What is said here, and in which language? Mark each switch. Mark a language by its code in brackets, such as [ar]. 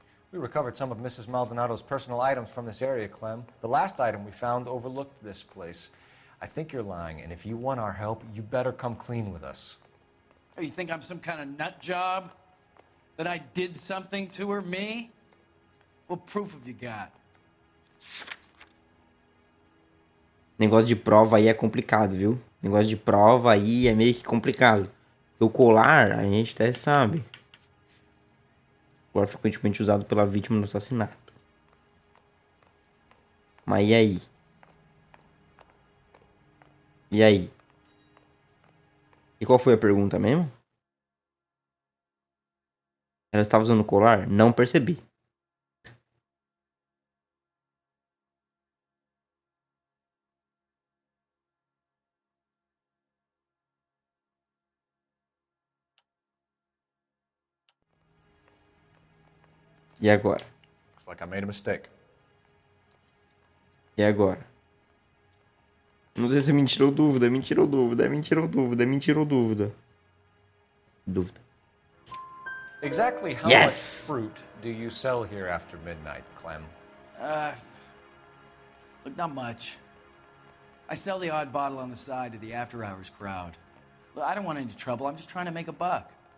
[en] We recovered some of Mrs. Maldonado's personal items from this area, Clem. The last item we found overlooked this place. I think you're lying, and if you want our help, you better come clean with us. Oh, you think I'm some kind of nut job? That I did something to her, me? What proof have you got? [pt] Negócio de prova aí é complicado, viu? Negócio de prova aí é meio que complicado. O colar, a gente até sabe. O colar frequentemente usado pela vítima no assassinato. Mas e aí? E aí? E qual foi a pergunta mesmo? Ela estava usando colar? Não percebi. E agora? [en] Looks like I made a mistake. [pt] E agora? Não sei se me tirou dúvida, me tirou dúvida, me tirou dúvida, me tirou dúvida. Dúvida. [en] Exactly how Yes! much fruit do you sell here after midnight, Clem? Look, not much. I sell the odd bottle on the side to the after-hours crowd. Look, I don't want any trouble. I'm just trying to make a buck.